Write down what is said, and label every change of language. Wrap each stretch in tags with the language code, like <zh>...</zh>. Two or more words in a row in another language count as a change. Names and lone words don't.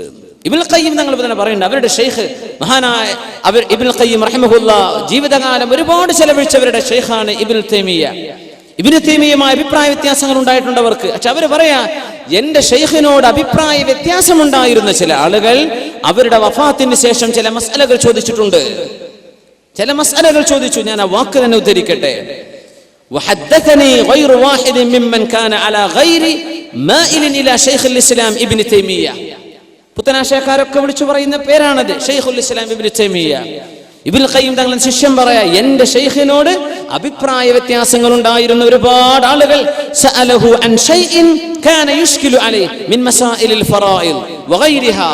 <ml>ഇബ്നുൽ ഖയ്യിം തങ്ങൾ തന്നെ പറയുന്നുണ്ട്, അവരുടെ ഷെയ്ഖ് മഹാനായ ഇബ്നുൽ ഖയ്യിം റഹിമഹുല്ലാഹ് ജീവിതകാലം ഒരുപാട് ചെലവഴിച്ചവരുടെ ഷെയ്ഖാണ് ഇബ്നുൽ തൈമിയ്യ. ഇബ്നു തൈമിയ്യയുമായി അഭിപ്രായ വ്യത്യാസങ്ങൾ ഉണ്ടായിട്ടുണ്ട് അവർക്ക്. പക്ഷെ അവര് പറയാ, എന്റെ ഷെയ്ഖിനോട് അഭിപ്രായ വ്യത്യാസമുണ്ടായിരുന്ന ചില ആളുകൾ അവരുടെ വഫാത്തിന് ശേഷം ചില മസ്അലകൾ ചോദിച്ചിട്ടുണ്ട്. ചില മസ്അലകൾ ചോദിച്ചു. ഞാൻ ആ വാക്ക് തന്നെ ഉദ്ധരിക്കട്ടെ.</ml> <ar>وحدثني غير واحد ممن كان على غير مائل الى شيخ الاسلام ابن تيميه.</ar> <ml>പുത്തനാശയക്കാരൊക്കെ വിളിച്ചു പറയുന്ന പേരാണത്, ഷെയ്ഖുൽ ഇസ്ലാം ഇബ്നു തൈമിയ്യ. ഇബ്നുൽ ഖയ്യിം തങ്ങളുടെ ശിഷ്യൻ പറയാ, എന്റെ ശൈഖിനോട് അഭിപ്രായ വ്യത്യാസങ്ങൾ ഉണ്ടായിരുന്ന ഒരുപാട് ആളുകൾ</ml> <ar>سألوه عن شيء كان يشكل عليه من مسائل الفرائض وغيرها.</ar>